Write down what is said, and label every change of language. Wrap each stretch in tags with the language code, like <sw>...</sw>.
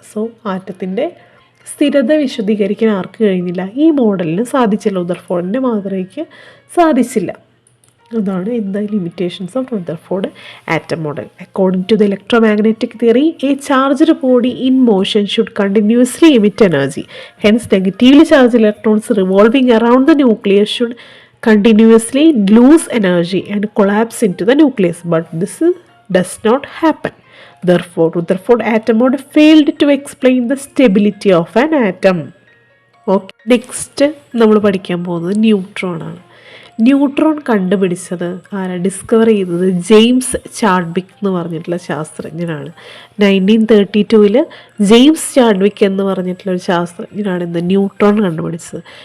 <ml>So ആറ്റത്തിൻ്റെ സ്ഥിരത വിശദീകരിക്കാൻ ആർക്ക് കഴിഞ്ഞില്ല? ഈ മോഡലിന് സാധിച്ചില്ല, റുദർഫോർഡിൻ്റെ മാതൃകയ്ക്ക് സാധിച്ചില്ല. അതാണ് എന്താ</ml> <en>Limitations of Rutherford atom model. According to the electromagnetic theory, a charged body in motion should continuously emit energy. Hence negatively charge electrons revolving around the nucleus should continuously lose energy and collapse into the nucleus, but this does not happen. Therefore, Rutherford atom model failed to explain the stability of an atom.</en> <ml>Okay, next നമ്മൾ പഠിക്കാൻ പോകുന്നത് neutron ആണ്. Neutron കണ്ടുപിടിച്ചത് discover ചെയ്തത് James Chadwick എന്ന് പറഞ്ഞിട്ടുള്ള ശാസ്ത്രജ്ഞനാണ്. 1932 James Chadwick എന്ന് പറഞ്ഞിട്ടുള്ള ഒരു ശാസ്ത്രജ്ഞനാണ് ഇന്ന് ന്യൂട്രോൺ കണ്ടുപിടിച്ചത്.</ml>